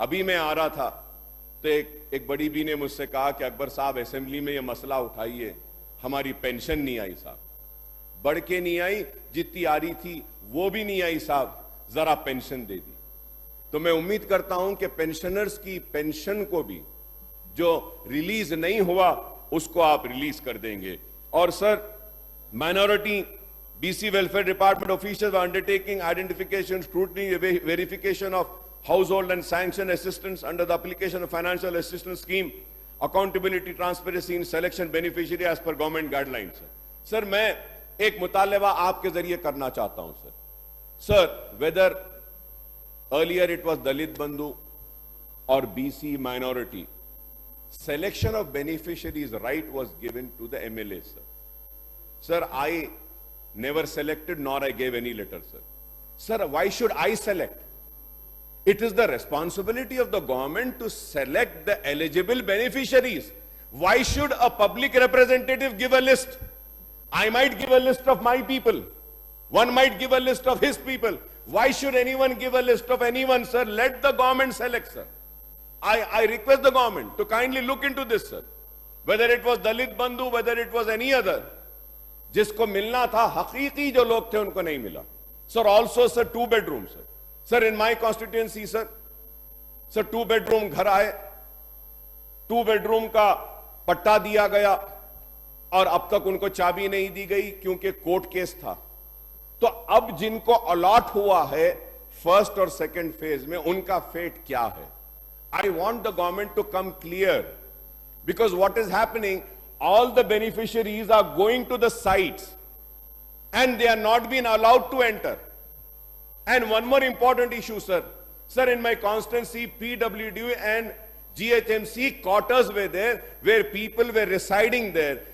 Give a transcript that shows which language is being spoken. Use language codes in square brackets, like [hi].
[hi] अभी मैं आ रहा था तो एक बड़ी बी ने मुझसे कहा कि अकबर साहब असेंबली में ये मसला उठाइए, हमारी पेंशन नहीं आई साहब। बढ़ के नहीं आई, जितनी आ रही थी वो भी नहीं आई साहब, जरा पेंशन दे दी। तो मैं उम्मीद करता हूं कि पेंशनर्स की पेंशन को भी जो रिलीज नहीं हुआ उसको आप रिलीज कर देंगे। [en] और sir minority BC welfare department officials are undertaking identification, scrutiny, verification of household and sanction assistance under the application of financial assistance scheme, accountability, transparency in selection beneficiary as per government guidelines. [hi] Sir, मैं एक मुतालबा आपके जरिए करना चाहता हूं sir. [en] Sir, whether earlier it was Dalit Bandhu or BC minority, selection of beneficiaries right was given to the MLA sir. Sir, I never selected nor I gave any letter sir. Sir, why should I select? It is the responsibility of the government to select the eligible beneficiaries. Why should a public representative give a list? I might give a list of my people. One might give a list of his people. Why should anyone give a list of anyone, sir? Let the government select, sir. I request the government to kindly look into this, sir. Whether it was Dalit Bandhu, whether it was any other, [hi] जिसको मिलना था, हकीकी जो लोग थे उनको नहीं मिला. [en] Sir, also, sir, 2 bedrooms, sir. Sir, in my constituency, sir, [hi] 2 bedroom घर आए, 2 bedroom का पट्टा दिया गया और अब तक उनको चाबी नहीं दी गई क्योंकि कोर्ट केस था. तो अब जिनको अलॉट हुआ है फर्स्ट और सेकंड फेज में, उनका फेट क्या है? [en] I want the government to come clear, because what is happening, all the beneficiaries are going to the sites and they are not being allowed to enter. And one more important issue, sir. Sir, in my constituency, PWD and GHMC quarters were there, where people were residing there.